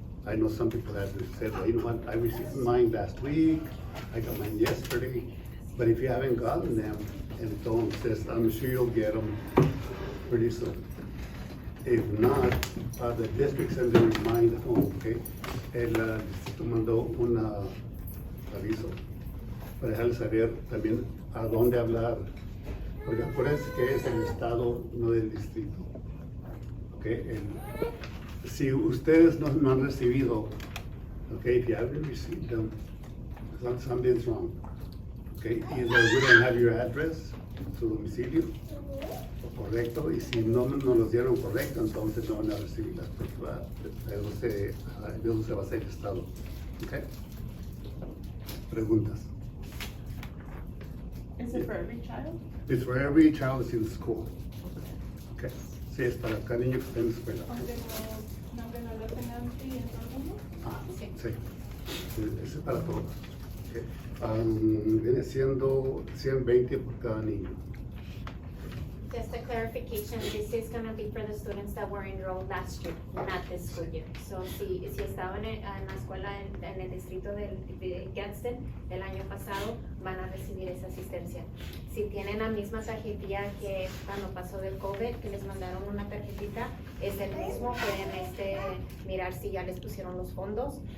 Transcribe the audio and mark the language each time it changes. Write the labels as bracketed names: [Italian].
[English] I know some people have said, well, you know what, I received mine last week, I got mine yesterday. But if you haven't gotten them, entonces I'm sure you'll get them pretty soon. If not, the district sends a reminder home, okay? [Spanish] El distrito mandó un aviso para dejarles saber también a dónde hablar. Porque acuérdense que es el estado, no del distrito. [English] Okay? [Spanish] Si ustedes no han recibido, [English] okay, if you haven't received them, something's wrong. Okay? Either we don't have your address, [Spanish] su domicilio, correcto, y si no los dieron correcto, entonces no van a recibirlas, porque de eso se va a hacer el estado. Okay? Preguntas. [English] Is it for every child? It's for every child that's in the school. Okay. [Spanish] Sí, es para cada niño que está en la escuela. ¿Aunque no lo tengan en todo el mundo? Sí. Ese es para todos. Okay. Viene siendo 120 por cada niño. [English] Just a clarification, this is gonna be for the students that were enrolled last year, not this school year. [Spanish] So si estaban en la escuela en el distrito de Gadsden del año pasado, van a recibir esa asistencia. Si tienen la misma tarjetilla que cuando pasó del COVID, que les mandaron una tarjetita, es el mismo, pueden mirar si ya les pusieron los fondos.